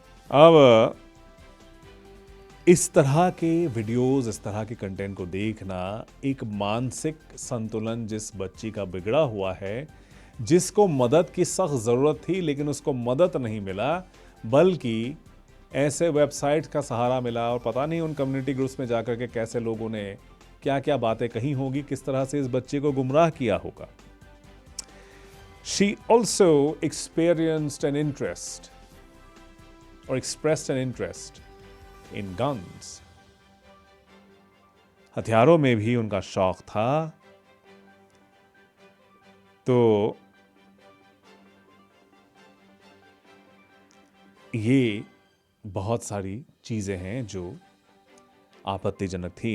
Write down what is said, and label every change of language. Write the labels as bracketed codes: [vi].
[hi] अब इस तरह के वीडियोस, इस तरह के कंटेंट को देखना, एक मानसिक संतुलन जिस बच्ची का बिगड़ा हुआ है, जिसको मदद की सख्त ज़रूरत थी लेकिन उसको मदद नहीं मिला, बल्कि ऐसे वेबसाइट्स का सहारा मिला और पता नहीं उन कम्युनिटी ग्रुप्स में जाकर के कैसे लोगों ने क्या क्या बातें कही होंगी, किस तरह से इस बच्चे को गुमराह किया होगा। [en] She also experienced an interest or expressed an interest in guns. [hi] हथियारों में भी उनका शौक था। तो ये बहुत सारी चीज़ें हैं जो आपत्तिजनक थी।